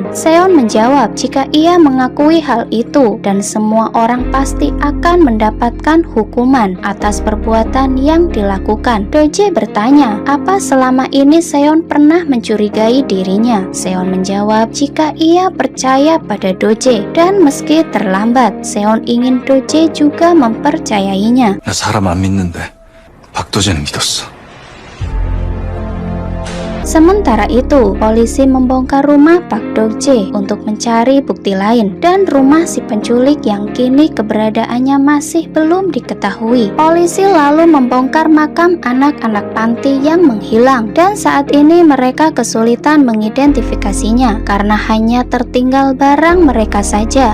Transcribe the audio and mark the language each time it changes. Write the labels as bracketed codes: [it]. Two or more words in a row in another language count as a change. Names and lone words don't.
[id] Seon menjawab jika ia mengakui hal itu dan semua orang pasti akan mendapatkan hukuman atas perbuatan yang dilakukan. Do-jae bertanya, apa selama ini Seon pernah mencurigai dirinya? Seon menjawab jika ia percaya pada Do-jae dan meski terlambat, Seon ingin Do-jae juga mempercayainya. [ko] 나 사람 안 믿는데 박도재는 믿었어. [id] Sementara itu, polisi membongkar rumah Pak Dok-jae untuk mencari bukti lain dan rumah si penculik yang kini keberadaannya masih belum diketahui. Polisi lalu membongkar makam anak-anak panti yang menghilang dan saat ini mereka kesulitan mengidentifikasinya karena hanya tertinggal barang mereka saja.